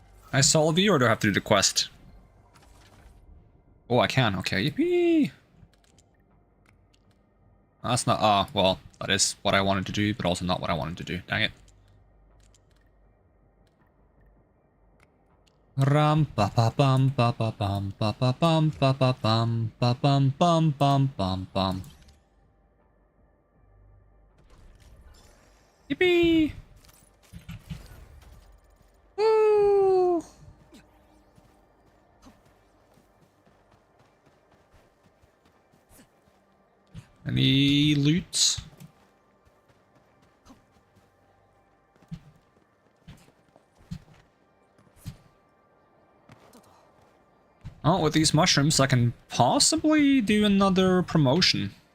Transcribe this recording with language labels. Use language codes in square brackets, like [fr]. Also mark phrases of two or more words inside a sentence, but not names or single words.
[en] I solve you, or do I have to do the quest? Oh, I can. Okay, yippee! That's not... Ah, well, that is what I wanted to do, but also not what I wanted to do. Dang it. Ram pa pa bum pa pa bum pa pa bum pa pa bum pa bum bum bum bum bum. Yippee! Woo! Any loot? Oh, with these mushrooms, I can possibly do another promotion.